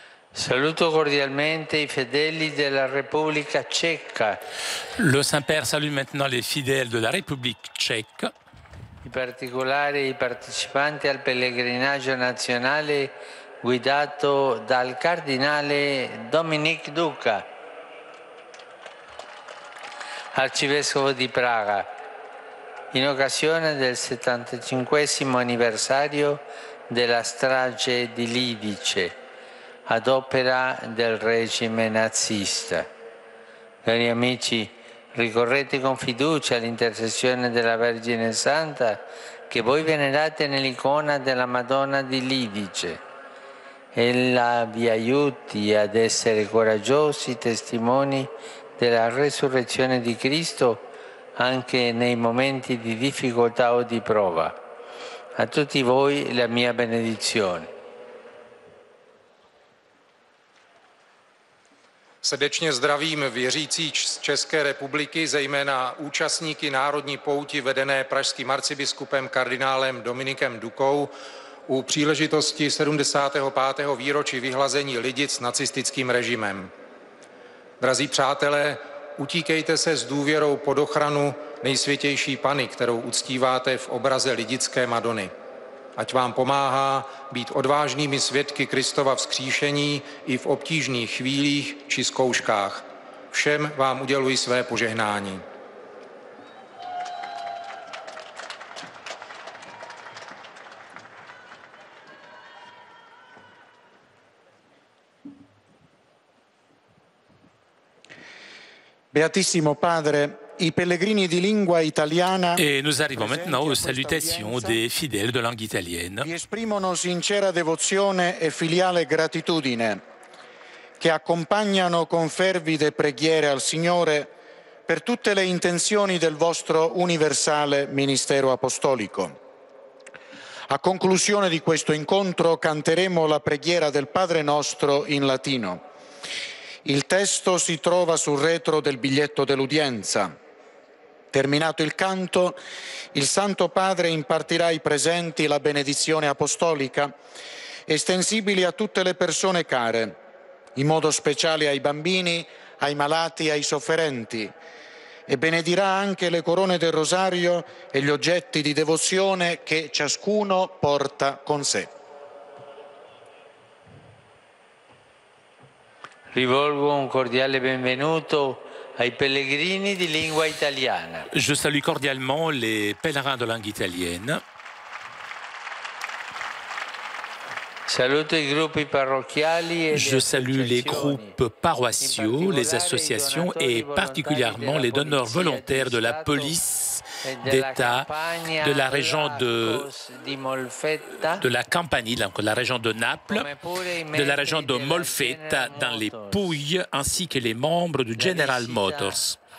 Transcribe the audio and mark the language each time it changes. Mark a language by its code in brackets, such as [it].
[it] Saluto cordialmente i fedeli della Repubblica Ceca. [fr] Le Saint-Père salue maintenant les fidèles de la République tchèque. [it] In particolare i partecipanti al pellegrinaggio nazionale guidato dal cardinale Dominic Duca, arcivescovo di Praga. in occasione del 75° anniversario della strage di Lidice, ad opera del regime nazista. Cari amici, ricorrete con fiducia all'intercessione della Vergine Santa che voi venerate nell'icona della Madonna di Lidice. Ella vi aiuti ad essere coraggiosi testimoni della resurrezione di Cristo anche nei momenti di difficoltà o di prova. A tutti voi la mia benedizione. [cs] Srdečně zdravím věřící z České republiky, zejména účastníky národní pouti vedené pražským arcibiskupem kardinálem Dominikem Dukou u příležitosti 75. výročí vyhlazení Lidic nacistickým režimem. Drazí přátelé, utíkejte se s důvěrou pod ochranu nejsvětější Panny, kterou uctíváte v obraze lidické Madony. Ať vám pomáhá být odvážnými svědky Kristova vzkříšení i v obtížných chvílích či zkouškách. Všem vám uděluji své požehnání. [it] Beatissimo Padre, i pellegrini di lingua italiana [fr] Et nous arrivons maintenant aux salutations des fidèles de langue italienne. [it] vi esprimono sincera devozione e filiale gratitudine che accompagnano con fervide preghiere al Signore per tutte le intenzioni del vostro universale ministero apostolico. A conclusione di questo incontro canteremo la preghiera del Padre Nostro in latino. Il testo si trova sul retro del biglietto dell'udienza. Terminato il canto, il Santo Padre impartirà ai presenti la benedizione apostolica, estensibili a tutte le persone care, in modo speciale ai bambini, ai malati, ai sofferenti, e benedirà anche le corone del rosario e gli oggetti di devozione che ciascuno porta con sé. Rivolgo un cordiale benvenuto ai pellegrini di lingua italiana. [fr] Je salue cordialement les pèlerins de langue italienne. [it] Saluto i gruppi parrocchiali e [fr] Je salue les groupes paroissiaux, les associations et particulièrement les donneurs volontaires de la police d'État de la région de la Campanie, donc la région de Naples, de la région de Molfetta dans les Pouilles, ainsi que les membres du General Motors.